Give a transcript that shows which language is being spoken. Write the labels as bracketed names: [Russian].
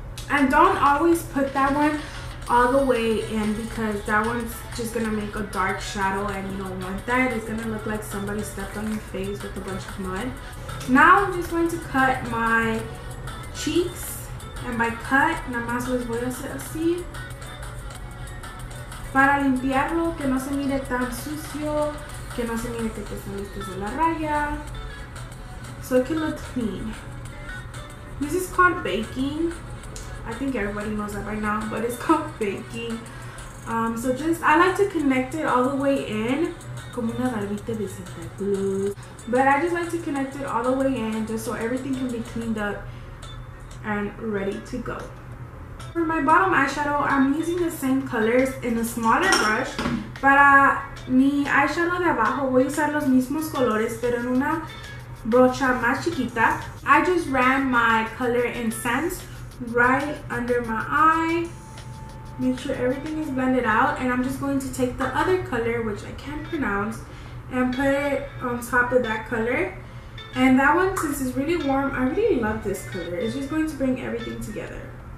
[English] And don't always put that one all the way in, because that one's just gonna make a dark shadow, and you don't want that. It's gonna look like somebody stepped on your face with a bunch of mud. Now I'm just going to cut my cheeks, and by cut, [Spanish] nada más los voy a hacer así para limpiarlo, que no se mire tan sucio, que no se mire que te saliste de la raya, [English] so it can look clean. This is called baking. I think everybody knows that by now, but it's called baking. So just, I like to connect it all the way in, [Spanish] como una barbita de Santa Cruz. [English] But I just like to connect it all the way in, just so everything can be cleaned up and ready to go. For my bottom eyeshadow, I'm using the same colors in a smaller brush. [Spanish] Para mi eyeshadow de abajo, voy a usar los mismos colores, pero en una brocha más chiquita. [English] I just ran my color INCENSE right under my eye. Make sure everything is blended out, and I'm just going to take the other color, which I can't pronounce, and put it on top of that color. And that one, since it's really warm, I really love this color. It's just going to bring everything together.